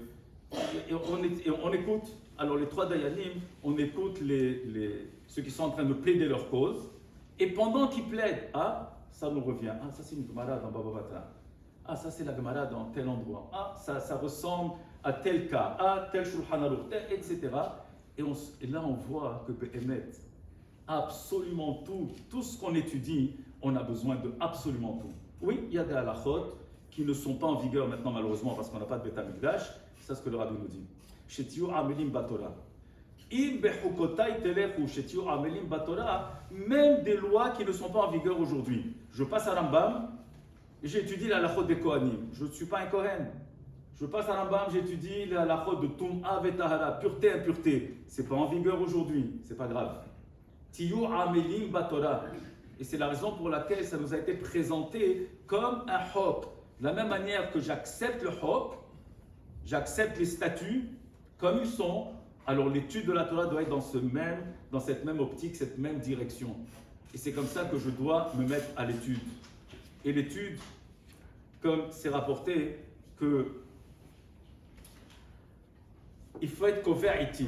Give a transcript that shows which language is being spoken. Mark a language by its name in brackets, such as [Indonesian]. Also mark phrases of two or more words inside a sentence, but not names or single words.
[French] Et on écoute, alors les trois dayanim, on écoute ceux qui sont en train de plaider leur cause, et pendant qu'ils plaident, ah, ça nous revient, ah, ça c'est une Gemara dans Baba Batra, ah, ça c'est la Gemara dans tel endroit, ah, ça ressemble à tel cas, ah, tel Shulchan Aruch, etc. Et là on voit que Behemet, absolument tout ce qu'on étudie, on a besoin de absolument tout. Oui, il y a des halachot qui ne sont pas en vigueur maintenant malheureusement parce qu'on n'a pas de [Hebrew] בית המקדש, [French] c'est ce que le rabbi nous dit. [Hebrew] שתהיו עמלים בתורה. אם בחקתי תלכו שתהיו עמלים בתורה, [French] même des lois qui ne sont pas en vigueur aujourd'hui. Je passe à Rambam, j'étudie la halachot des Kohanim. Je ne suis pas un Kohen. Je passe à Rambam, j'étudie la halachot de [Hebrew] טומאה וטהרה, [French] pureté, impureté. C'est pas en vigueur aujourd'hui, c'est pas grave. [Hebrew] תהיו עמלים בתורה. [French] Et c'est la raison pour laquelle ça nous a été présenté comme un hok. De la même manière que j'accepte le hok, j'accepte les statuts comme ils sont, alors l'étude de la Torah doit être dans cette même optique, cette même direction. Et c'est comme ça que je dois me mettre à l'étude. Et l'étude, comme c'est rapporté, que il faut être [Hebrew] קובע עתים.